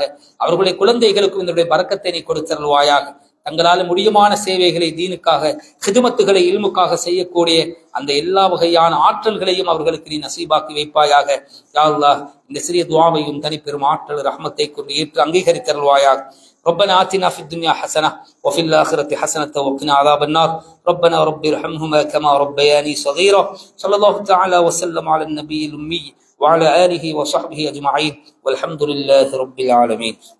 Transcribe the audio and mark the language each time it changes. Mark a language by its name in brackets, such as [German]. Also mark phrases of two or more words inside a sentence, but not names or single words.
[Tamil] அவர்களுடைய குழந்தைகளுக்கும் இதனுடைய பரக்கத்தை நீ கொடுத்தருள்வாயாக. தங்களால் முடியுமான சேவைகளை தீனுக்காக, ஹிதுமத்துகளை இல்முக்காக செய்யக்கூடிய அந்த எல்லா வகையான ஆற்றல்களையும் அவர்களுக்கு நீ நசீபாக்கி வைப்பாயாக. யா அல்லாஹ் இந்த சிறிய துஆவையும் தனிப்பெரும் ஆற்றல் ரஹ்மத்தை கொண்டு ஏற்று அங்கீகரித்தருள்வாயாக. [Arabic] ربنا آتنا في الدنيا حسنة وفي الآخرة حسنة وقنا عذاب النار. ربنا رب ارحمهما كما ربياني صغيرا. صلى الله تعالى وسلم على النبي الأمي وعلى آله وصحبه أجمعين والحمد لله رب العالمين.